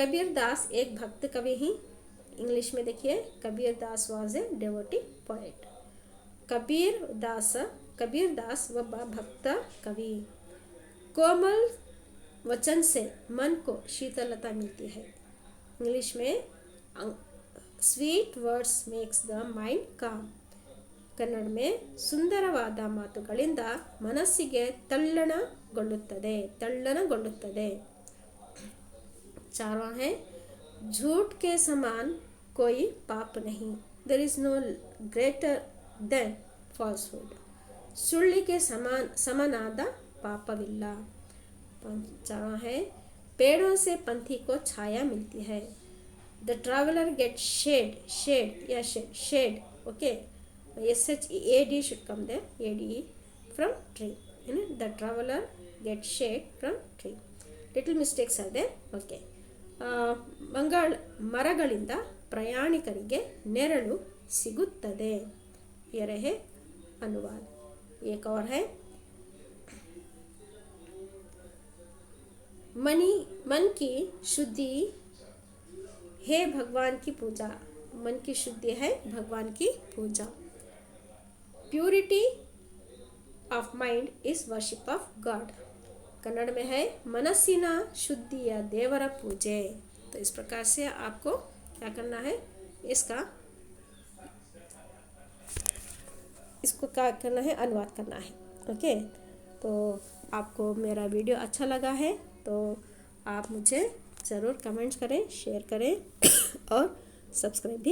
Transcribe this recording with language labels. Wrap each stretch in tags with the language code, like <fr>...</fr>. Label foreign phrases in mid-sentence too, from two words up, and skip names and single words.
<hi>कबीर दास एक भक्त कवि ही। इंग्लिश में देखिए,</hi> <en>कबीर दास was a devotee poet.</en> <hi>कबीर दास व भक्त कवि। कोमल वचन से मन को शीतलता मिलती है। इंग्लिश में</hi> <en>sweet words makes the mind calm.</en> <kn>ಕನ್ನಡ में ಸುಂದರವಾದ ಮಾತುಗಳಿಂದ ಮನಸ್ಸಿಗೆ ತಲ್ಲಣಗೊಳ್ಳುತ್ತದೆ.</kn> <hi>चारवां है झूठ के समान कोई पाप नहीं.</hi> <en>there is no greater than falsehood.</en> <kn>ಸುಳ್ಳಿಗೆ ಸಮನಾದ ಪಾಪವಿಲ್ಲ.</kn> <hi>पांचवा है पेड़ों से पंछी को छाया मिलती है.</hi> <en>The traveler gets shade. Okay, SHAD should come there. ADE from tree. The traveler gets shade from tree. Little mistakes are there. Okay.</en> <kn>ಮರಗಳಿಂದ ಪ್ರಯಾಣಿಕರಿಗೆ ನೆರಳು ಸಿಗುತ್ತದೆ.</kn> <hi>ये रहे अनुवाद. एक और है मन की शुद्धि है भगवान की पूजा. मन की शुद्धि है भगवान की पूजा.</hi> <en>purity of mind is worship of god.</en> <hi>कन्नड़ में है</hi> <kn>ಮನಸ್ಸಿನ ಶುದ್ಧಿಯ ದೇವರ ಪೂಜೆ.</kn> <hi>तो इस प्रकार से आपको क्या करना है, इसको क्या करना है, अनुवाद करना है. ओके, तो आपको मेरा वीडियो अच्छा लगा है तो आप मुझे ज़रूर कमेंट्स करें, शेयर करें और सब्सक्राइब भी करें.</hi>